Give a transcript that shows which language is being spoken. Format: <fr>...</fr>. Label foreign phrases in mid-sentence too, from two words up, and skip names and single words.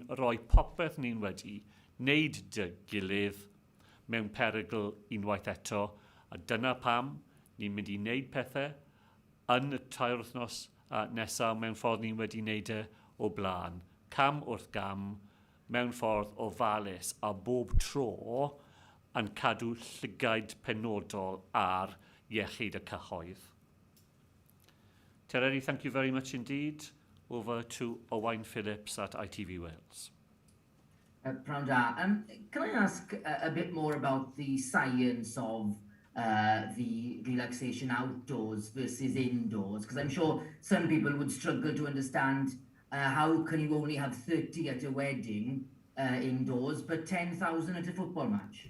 <cy>rhoi popeth ni'n wedi wneud dy gilydd mewn perygl unwaith eto, a dyna pam ni'n mynd I wneud pethau yn y 3 wythnos nesaf mewn ffordd ni'n wedi wneud o blaen, cam wrth gam, mewn ffordd ofalus a bob tro yn cadw llygaid penodol ar iechyd y cyhoedd.</cy> <en>Tereri, thank you very much indeed. Over to Owain Phillips at ITV Wales.</en> <cy>Pnawn da.</cy> <en>Can I ask a bit more about the science of the relaxation outdoors versus indoors? Because I'm sure some people would struggle to understand how can you only have 30 at a wedding indoors, but 10,000 at a football match?</en>